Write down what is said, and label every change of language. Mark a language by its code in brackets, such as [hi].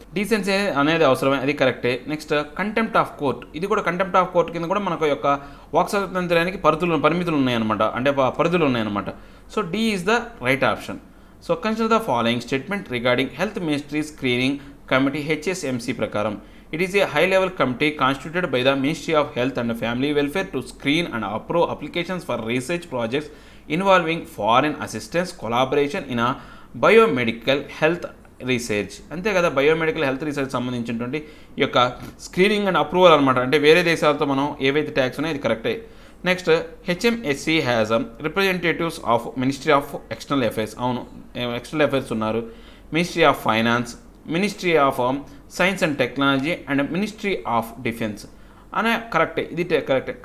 [te] Decency అనేది అవసరమే, అది కరెక్టే. నెక్స్ట్ కంటెంప్ట్ ఆఫ్ కోర్ట్, ఇది కూడా కంటెంప్ట్ ఆఫ్ కోర్ట్ కింద కూడా మనకు యొక్క వాక్ స్వాతంత్రానికి పరిమితులు ఉన్నాయన్నమాట, అంటే పరిధులు ఉన్నాయన్నమాట. [en] So D is the right option. So consider the following statement regarding health ministry screening committee HSMC ప్రకారం. It is a high-level committee constituted by the Ministry of Health and Family Welfare to screen and approve applications for research projects involving foreign assistance collaboration in a biomedical health research, [te] అంతే కదా. Biomedical health research సంబంధించినటువంటి ఈ యొక్క screening and approval అనమాట, అంటే వేరే దేశాలతో మనం ఏవైతే ట్యాక్స్ ఉన్నాయో ఇది కరెక్టే. [en] next HMSC has representatives of ministry of external affairs, [te] అవును, [en] external affairs [te] ఉన్నారు, [en] ministry of finance, ministry of science and technology and ministry of defence అనే కరెక్టే, [te] ఇది కరెక్టే.